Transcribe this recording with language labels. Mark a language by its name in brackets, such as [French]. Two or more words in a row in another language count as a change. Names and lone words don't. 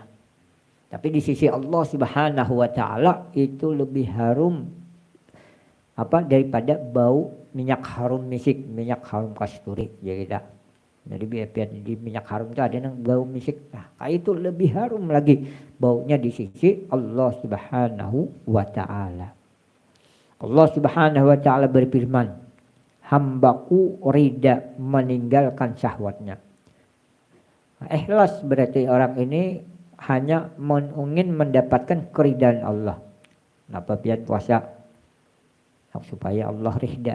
[Indonesian] Tapi di sisi [Arabic] Allah Subhanahu wa taala [Indonesian] itu lebih harum daripada bau minyak harum misik, minyak harum kasturi gitu. Jadi biar di minyak harum itu ada yang bau misik. Nah, itu lebih harum lagi baunya di sisi [Arabic] Allah Subhanahu wa taala. Allah Subhanahu wa taala [Indonesian] berfirman, hambaku rida meninggalkan syahwatnya. Nah, ikhlas berarti orang ini hanya ingin mendapatkan keridhaan Allah. Kenapa pian puasa? Supaya Allah ridha.